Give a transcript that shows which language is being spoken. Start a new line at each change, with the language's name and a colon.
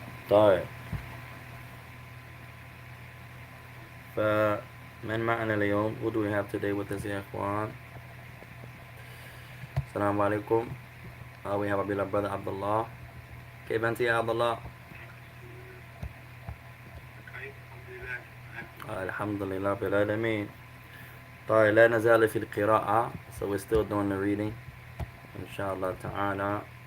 Arabic: طيب، فمن معنا اليوم؟
English: Who do we have today with us
Arabic: يا إخوان؟ السلام عليكم.
English: We have our beloved brother عبد الله.
Arabic: كيف أنت يا عبد الله؟ الحمد لله رب العالمين. طيب، لا نزال في القراءة.
English: So we're still doing the reading
Arabic: إن شاء الله تعالى.